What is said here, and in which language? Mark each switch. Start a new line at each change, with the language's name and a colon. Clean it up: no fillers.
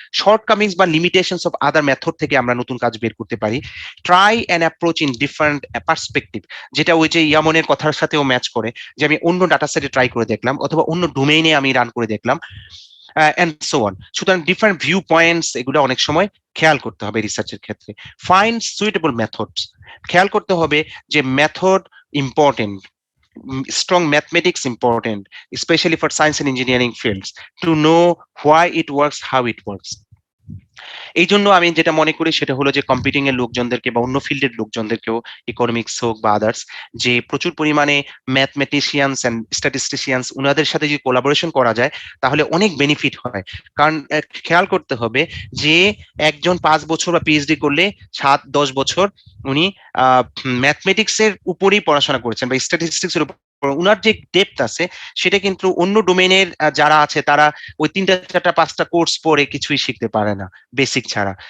Bangla: Shortcomings বা limitations of other method থেকে আমরা নতুন কাজ বের করতে পারি।
English: try an approach in different perspective,
Bangla: যেটা ওই যে ইয়ামনের কথার সাথেও ম্যাচ করে, যে আমি অন্য ডাটা সেটে ট্রাই করে দেখলাম অথবা অন্য ডোমেইনে আমি রান করে দেখলাম, এন্ড সো অন। সুতরাং ডিফারেন্ট ভিউ পয়েন্টস, এগুলো অনেক সময় খেয়াল করতে হবে রিসার্চের ক্ষেত্রে।
English: find suitable methods,
Bangla: খেয়াল করতে হবে যে method important,
English: strong mathematics important, especially for science and engineering fields, to know why it works, how it works.
Bangla: এই জন্য আমি যেটা মনে করি সেটা হলো যে কম্পিউটিং এর লোকজনদেরকে বা অন্য ফিল্ডের লোকজনদেরকেও, ইকোনমিক্স হোক বা আদার্স, যে প্রচুর পরিমাণে ম্যাথমেটিশিয়ানস এন্ড স্ট্যাটিস্টিশিয়ানস, ওনাদের সাথে যদি কোলাবোরেশন করা যায় তাহলে অনেক বেনিফিট হয়। কারণ খেয়াল করতে হবে যে একজন 5 বছর বা পিএইচডি করলে 7-10 বছর উনি ম্যাথমেটিক্স এর উপরেই পড়াশোনা করেছেন বা স্ট্যাটিস্টিক্স এর উপর, উনার যে ডেপথ আছে সেটা কিন্তু অন্য ডোমেইনের যারা আছে তারা ওই 3-4-5টা কোর্স পড়ে কিছুই শিখতে পারে না, বেসিক ছাড়া।